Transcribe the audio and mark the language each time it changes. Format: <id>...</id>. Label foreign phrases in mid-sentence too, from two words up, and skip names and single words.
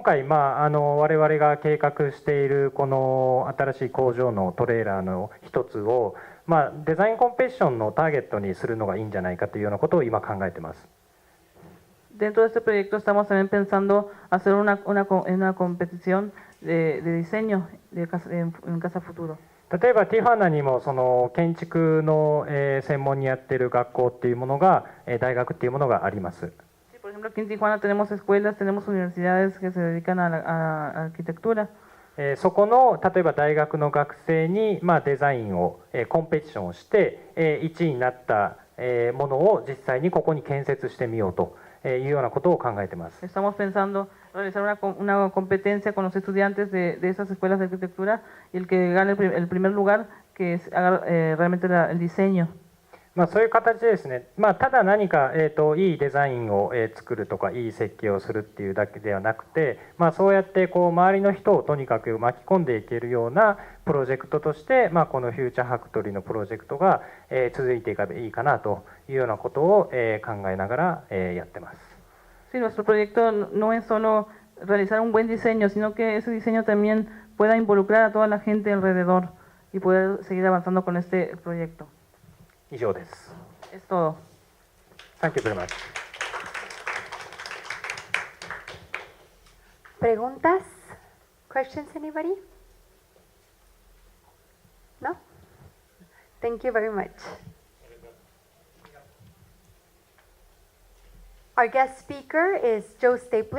<ja>回、我々が計画しているこの新しい工場のトレーラーの一つを、デザインコンペティションのターゲットにするのがいいんじゃないかというようなことを今考えています。</ja> <es>Dentro de este proyecto estamos también pensando hacer una competición de diseño en casa futuro.</es> <ja>例えばティファナにもその建築の専門にやっている学校っていうものが大学っていうものがあります。</ja> <es>Sí, por ejemplo, aquí en Tijuana tenemos escuelas, tenemos universidades que se dedican a la arquitectura.</es> <ja>そこの例えば大学の学生にデザインをコンペティションをして1位になったものを実際にここに建設してみようというようなことを考えています。</ja> <es>Estamos pensando realizar una competencia con los estudiantes de esas escuelas de arquitectura y el que gane el primer lugar que haga realmente el diseño.</es> <ja>そういう形でですね、ただ何か、いいデザインを作るとかいい設計をするっていうだけではなくて、そうやってこう周りの人をとにかく巻き込んでいけるようなプロジェクトとして、このフューチャーファクトリーのプロジェクトが続いていけばいいかなというようなことを考えながらやってます。</ja> <es>Sí, nuestro proyecto no es solo realizar un buen diseño, sino que ese diseño también pueda involucrar a toda la gente alrededor y poder seguir avanzando con este proyecto.</es> <ja>以上です。</ja> <es>Es todo.</es> <en>Thank you very much.</en> <es>¿Preguntas?</es> <en>Questions, anybody? No? Thank you very much. Our guest speaker is Joe Stapley.</en>